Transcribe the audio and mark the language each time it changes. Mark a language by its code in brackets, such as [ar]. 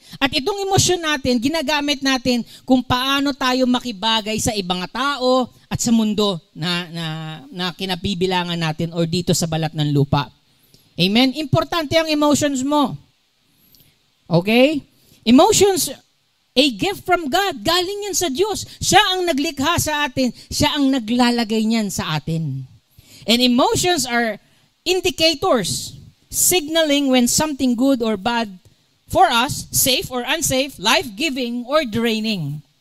[tl] At itong emosyon natin, ginagamit natin kung paano tayo makibagay sa ibang tao at sa mundo na kinabibilangan natin or dito sa balat ng lupa. Amen? Importante ang emotions mo. [en] Okay? Emotions, a gift from God. [tl] Galing yan sa Diyos. Siya ang naglikha sa atin. Siya ang naglalagay niyan sa atin. [en] And emotions are indicators, signaling when something good or bad for us, safe or unsafe, life-giving or draining.